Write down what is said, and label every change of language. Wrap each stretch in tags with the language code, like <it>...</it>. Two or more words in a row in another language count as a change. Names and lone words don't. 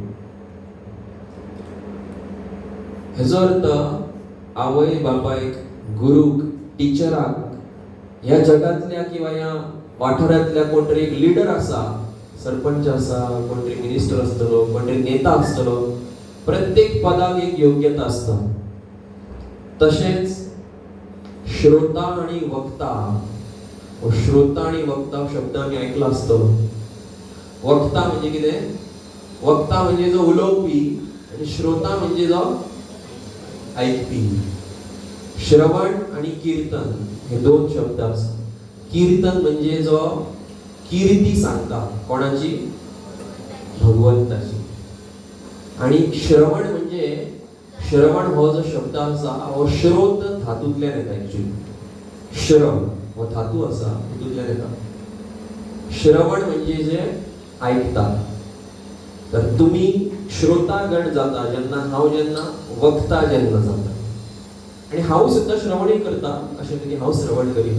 <kok>हेजो अर्थ आवय बापायक, गुरूक, टिचराक, ह्या जगातल्या किंवा ह्या वाठारांतल्या कोण तरी एक लिडर आसा, सरपंच आसा, कोण तरी मिनिस्टर आसतलो, कोण तरी नेता आसतलो, प्रत्येक पदाक एक योग्यता आसता। तशेंच श्रोता आणि वक्ता, श्रोता आणि वक्ता शब्द आमी आयकला आसतलो। वक्ता म्हणजे कितें? वक्ता म्हणजे जो उलोवपी आणि श्रोता म्हणजे जो ऐकपी। श्रवण आणि कीर्तन हे दोन शब्द आसतात। कीर्तन म्हणजे जो कीर्ती सांगता, कोणाची? भगवंताची। आणि श्रवण म्हणजे, श्रवण हो जो शब्द आसा हो श्रोत धातूंतल्यान येता। एक्चुअली श्रव हो धातू आसा तितूंतल्यान येता। श्रवण म्हणजे जे ऐकता। तर तुम्ही श्रोतागण जाता जेन्ना वक्ता जाता, आणि हांव सुद्धा श्रवणूय करता, अशें की हांव श्रवण करिना।</kok>